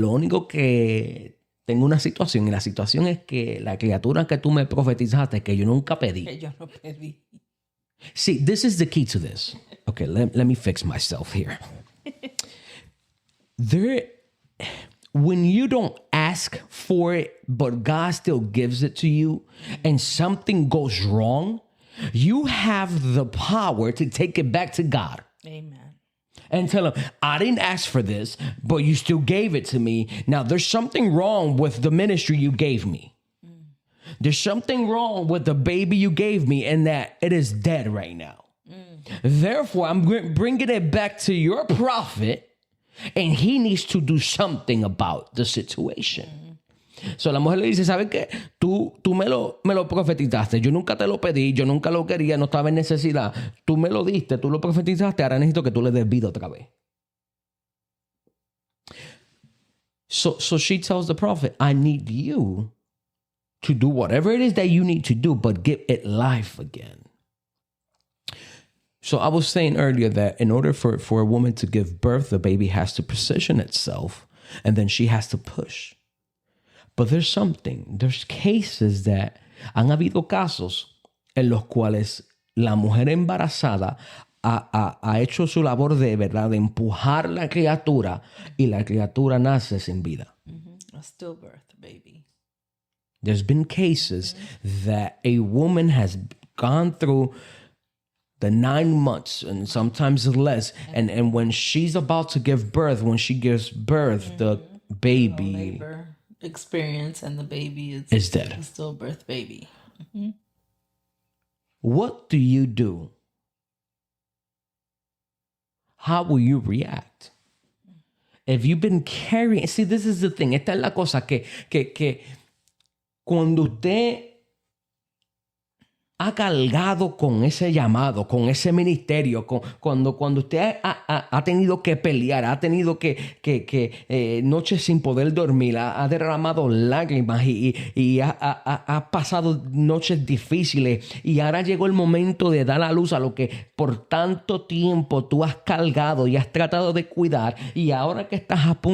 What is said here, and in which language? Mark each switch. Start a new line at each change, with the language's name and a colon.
Spanish: Lo único que tengo una situación, y la situación es que la criatura que tú me profetizaste, que yo nunca pedí. Que yo no pedí.
English: See, this is the key to this. Okay, let me fix myself here. when you don't ask for it, but God still gives it to you, and something goes wrong, you have the power to take it back to God. Amen. And tell him, I didn't ask for this, but you still gave it to me. Now, there's something wrong with the ministry you gave me. There's something wrong with the baby you gave me, and that it is dead right now. Therefore, I'm bringing it back to your prophet, and he needs to do something about the situation.
Spanish: So la mujer le dice, ¿sabes qué? Tú me lo profetizaste. Yo nunca te lo pedí, yo nunca lo quería, no estaba en necesidad. Tú me lo diste, tú lo profetizaste, ahora necesito que tú le des vida otra vez.
English: So she tells the prophet, I need you to do whatever it is that you need to do, but give it life again. So I was saying earlier that in order for a woman to give birth, the baby has to position itself, and then she has to push. But there's cases that
Spanish: han habido casos en los cuales la mujer embarazada ha hecho su labor de verdad de empujar la criatura y la criatura nace sin vida.
English: A stillbirth baby. There's been cases that a woman has gone through the 9 months and sometimes less. And when she's about to give birth, when she gives birth, the baby Labor experience and the baby is dead. A stillbirth baby. What do you do? How will you react? If you've been carrying, see, this is the thing.
Spanish: Esta es la cosa que cuando usted ha cargado con ese llamado, con ese ministerio, cuando usted ha tenido que pelear, ha tenido que noches sin poder dormir, ha derramado lágrimas y ha pasado noches difíciles, y ahora llegó el momento de dar a luz a lo que por tanto tiempo tú has cargado y has tratado de cuidar, y ahora que estás